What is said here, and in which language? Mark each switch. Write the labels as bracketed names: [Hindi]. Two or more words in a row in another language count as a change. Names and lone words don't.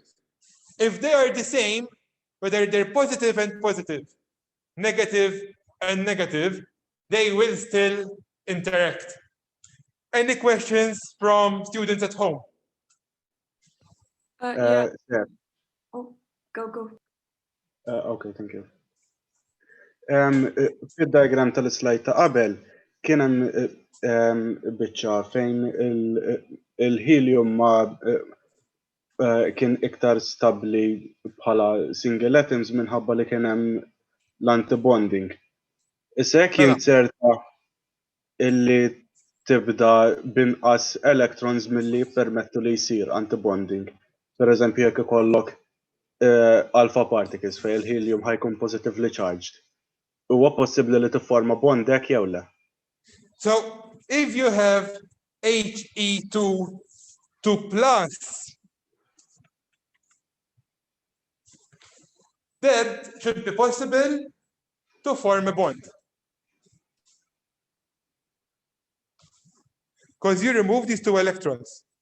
[English] If they are the same, whether they're positive and positive, negative and negative, they will still interact. Any questions from students at home? Yeah. Yeah. Oh, go. Okay, thank you. [Maltese] Fid-diagram tal-slide ta' qabel, kien hemm biċċa fejn il-helium ma kien iktar stabbli bħala [English] single atoms [Maltese] minħabba li kien hemm l-antibonding. Issa jekk Mela. jinserta illi tibda binqas electrons milli jippermettu li jsir antibonding. Pereżempju jekk ikollok [English] alpha particles [Maltese] fejn il-helium ħajkun [English] positively charged. [Maltese] Huwa possibbli li tifforma bond hekk jew le? [English] So if you have He2 plus, that should be possible to form a bond. Because you remove these two electrons.